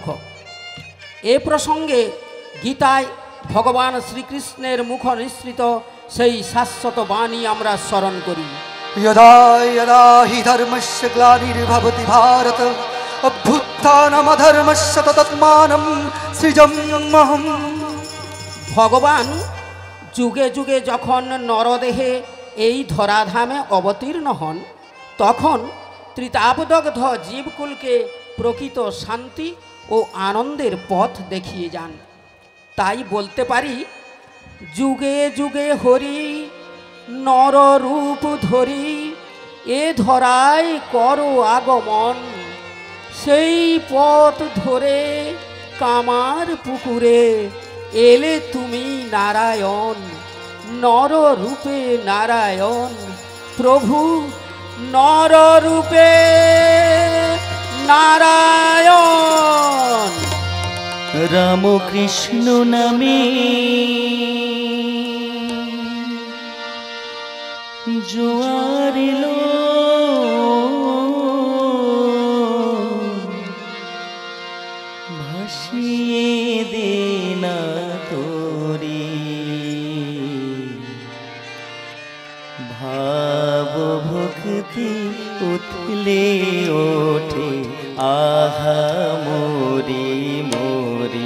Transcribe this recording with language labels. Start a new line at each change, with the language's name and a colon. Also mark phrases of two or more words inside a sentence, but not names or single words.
Bangla: এ প্রসঙ্গে গীতায় ভগবান শ্রীকৃষ্ণের মুখ নিঃসৃত সেই শাশ্বত বাণী আমরা স্মরণ করি।
Sanskrit: यदा यदा हि धर्मस्य ग्लानिर्भवति भारत अभ्युत्थानमधर्मस्य तदात्मानं सृजाम्यहम्।
Bangla: ভগবান যুগে যুগে যখন নরদেহে এই ধরাধামে অবতীর্ণ হন তখন ত্রিতাপদগ্ধ জীবকুলকে প্রকৃত শান্তি ও আনন্দের পথ দেখিয়ে যান। তাই বলতে পারি যুগে যুগে হরি নর রূপ ধরি এ ধরায় করো আগমন, সেই পথ ধরে কামার পুকুরে এলে তুমি নারায়ণ। নর রূপে নারায়ণ প্রভু নর রূপে নারায়ণ। রাম কৃষ্ণ নামে জোয়ার লো ভাসিয়ে দেনা ভাব ভক্তি উথলে ওঠে আহা মরি মরি।